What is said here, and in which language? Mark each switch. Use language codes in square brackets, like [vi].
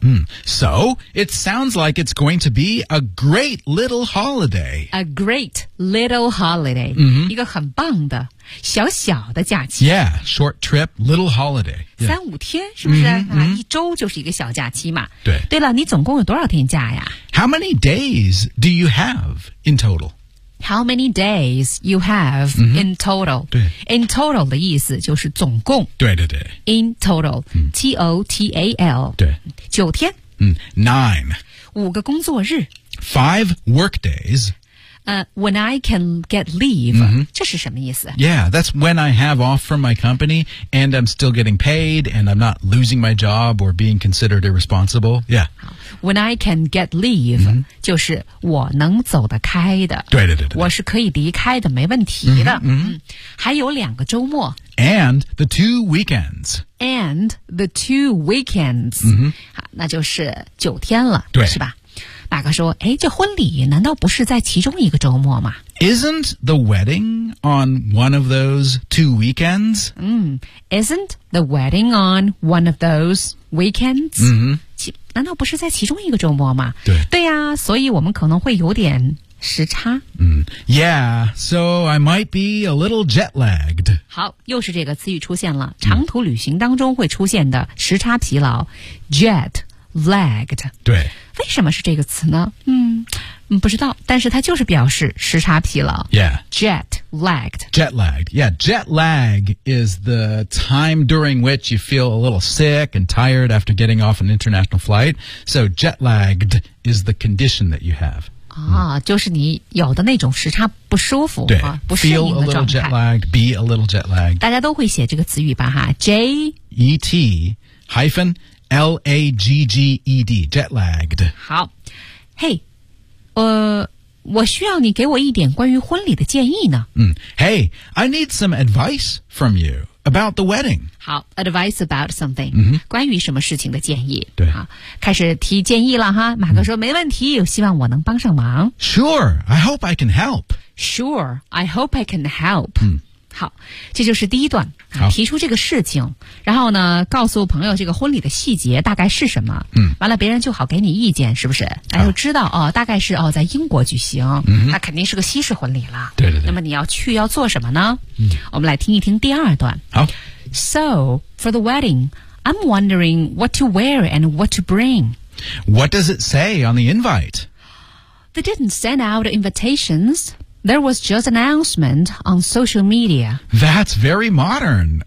[en] 嗯。So, it sounds like it's going to be a great little holiday. A great little holiday.、 Mm-hmm. [zh] 一个很棒的小小的假期。 [en] Yeah, short trip, little holiday.、Yeah. [zh] 三五天是不是、mm-hmm. 啊、一周就是一个小假期嘛。对。对了你总共有多少天假呀 [en] How many days do you have in total? How many days you have in total?、 Mm-hmm. [zh] In total 的意思就是总共。对对对。 [en] In total,、mm. T-O-T-A-L. [zh] 对。九天。 [en] Nine. [zh] 五个工作日。 [en] Five work days.、 When I can get leave,、mm-hmm. [zh] 这是什么意思 [en] Yeah, that's when I have off from my company and I'm still getting paid and I'm not losing my job or being considered irresponsible. Yeah. When I can get leave,、mm-hmm. [zh] 就是我能走得开的。对对对对。我是可以离开的，没问题的。 Mm-hmm, mm-hmm. 还有两个周末。 [en] And the two weekends. And the two weekends.、 Mm-hmm. [zh] 那就是九天了，对，是吧？大哥说，哎，这婚礼难道不是在其中一个周末吗？ [en] Isn't the wedding on one of those two weekends? Isn't the wedding on one of those weekends? Mm-hmm. [zh] 难道不是在其中一个周末吗？对。对呀、啊、所以我们可能会有点时差。 [en] 嗯、mm. Yeah, so I might be a little jet lagged. [zh] 好又是这个词语出现了长途旅行当中会出现的时差疲劳、mm. [en] jet lagged. [zh] 对。为什么是这个词呢不知道但是它就是表示时差疲劳。 [en] Yeah. Jet lagged. Jet lagged. Yeah, jet lag is the time during which you feel a little sick and tired after getting off an international flight. So jet lagged is the condition that you have. [zh] 啊、嗯、就是你有的那种时差不舒服。对、啊、不适应的状态。 [en] Feel a little jet lagged, be a little jet lagged. [zh] 大家都会写这个词语吧哈 [en] J-E-T hyphen L-A-G-G-E-D, jet lagged. [zh] 好 Hey,我需要你给我一点关于婚礼的建议呢。 [en] 嗯、hey, I need some advice from you about the wedding. 好 advice about something,、 mm-hmm. [zh] 关于什么事情的建议。对。好开始提建议了哈。马哥说、mm-hmm. 没问题希望我能帮上忙。 [en] Sure, I hope I can help. Sure, I hope I can help.、 Mm-hmm. [zh] 好这就是第一段、啊、提出这个事情然后呢告诉朋友这个婚礼的细节大概是什么。嗯、 mm-hmm.。完了别人就好给你意见是不是哎就知道、啊、哦大概是哦在英国举行、嗯、那肯定是个西式婚礼了。对对对。那么你要去要做什么呢嗯我们来听一听第二段。好。 [en] So, for the wedding, I'm wondering what to wear and what to bring. What does it say on the invite? They didn't send out invitations. There was just an announcement on social media. That's very modern.